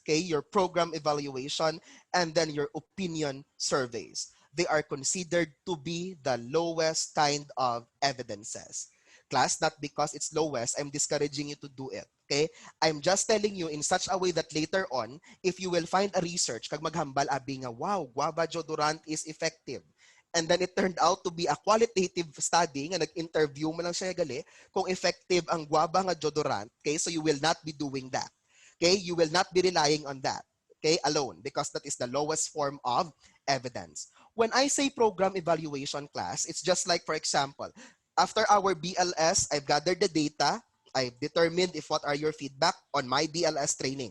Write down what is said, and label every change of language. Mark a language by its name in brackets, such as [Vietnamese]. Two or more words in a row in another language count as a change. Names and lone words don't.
[English] Okay, your program evaluation and then your opinion surveys. They are considered to be the lowest kind of evidences. Class, not because it's lowest, I'm discouraging you to do it. Okay? I'm just telling you in such a way that later on, if you will find a research, [Hiligaynon] kag maghambal abi nga, wow, [English] guava deodorant is effective. And then it turned out to be a qualitative study [Hiligaynon] nga nag-interview mo lang siya gali kung effective ang guava nga deodorant. [English] Okay? So you will not be doing that. Okay? You will not be relying on that. Okay? Alone, because that is the lowest form of evidence. When I say program evaluation class, it's just like, for example, after our BLS, I've gathered the data. I've determined if what are your feedback on my BLS training.